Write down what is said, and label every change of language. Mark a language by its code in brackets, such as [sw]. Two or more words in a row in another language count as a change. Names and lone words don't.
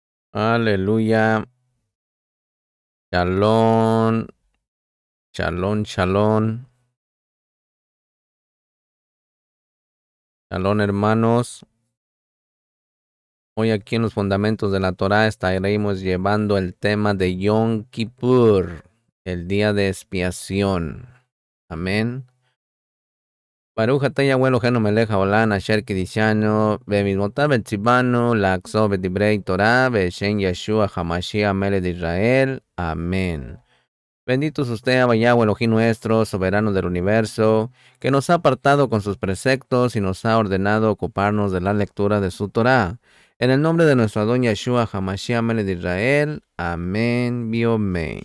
[es] Aleluya. Shalom. [he] שלום, שלום. שלום, [es] hermanos. Hoy aquí en los fundamentos de la Torá estaremos llevando el tema de Yom Kippur, el día de expiación. Amén. [he] ברוך אתה יהוה אלוהינו מלך העולם אשר קדשנו במצוותיו וציוונו לעסוק בדברי תורה בשם ישוע המשיח מלך de Israel. [es] Amén. Bendito es usted, Abba Yahweh Elohim nuestro, soberano del universo, que nos ha apartado con sus preceptos y nos ha ordenado ocuparnos de la lectura de su Torá. En el nombre de nuestro Adón [he] ישוע המשיח מלך [es] de Israel. Amén. Amén.